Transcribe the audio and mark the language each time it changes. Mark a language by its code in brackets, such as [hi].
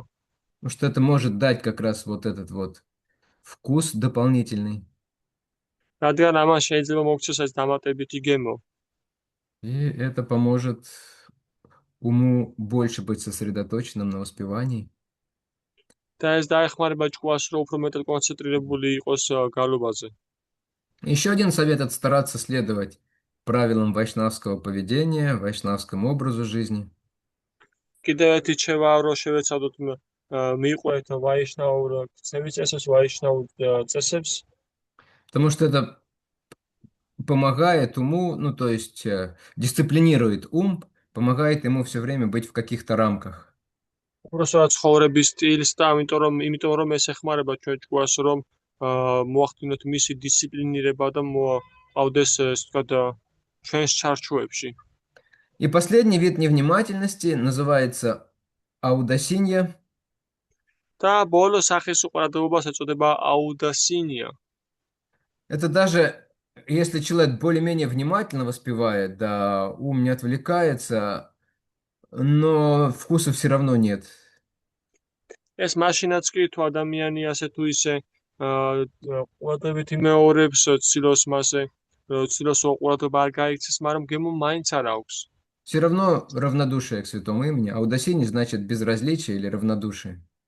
[ru] Потому что это может дать как раз вот этот вот вкус дополнительный. [ka] რადგან ამას შეიძლება მოგცეს ეს დამატებითი გემო. [ru] И это поможет уму больше быть сосредоточенным на воспевании. [ka] და ეს დაეხმარება ჭკუას რომ უფრო მეტად კონცენტრირებული იყოს გალობაზე. [ru] Еще один совет – это стараться следовать правилам вайшнавского поведения, вайшнавскому образу жизни. [ka] კიდევ ერთი რჩევა რომ შევეცადოთ მივყვეთ ვაიშნაურ ქცევის წესებს, ვაიშნაურ წესებს. [ru] Потому что это помогает уму, ну то есть дисциплинирует ум, помогает ему все время быть в каких-то рамках. [ka] უბრალოდ ცხოვრების სტილს და იმიტომ რომ ეს ეხმარება ჩვენ ჭკუას რომ მოახდინოთ მისი დისციპლინირება და მოავდეს ასე ვთქვათ ჩვენს ჩარჩოებში. [ru] И последний вид невнимательности называется аудасинья. [ka] და ბოლო სახის უყურადღებას ეწოდება აუდასინია. [ru] Это даже если человек более-менее внимательно воспевает, да, ум не отвлекается, но вкуса все равно нет. [ka] ეს მაშინაც კი თუ ადამიანი ასე თუ ისე ყურადღებით იმეორებს ცდილობს მასე ცდილობს უყურადღება არ გაიქცეს, მაგრამ გემო მაინც არ აქვს. [ru] Все равно равнодушие к святому имени. Аудасинья значит безразличие или равнодушие.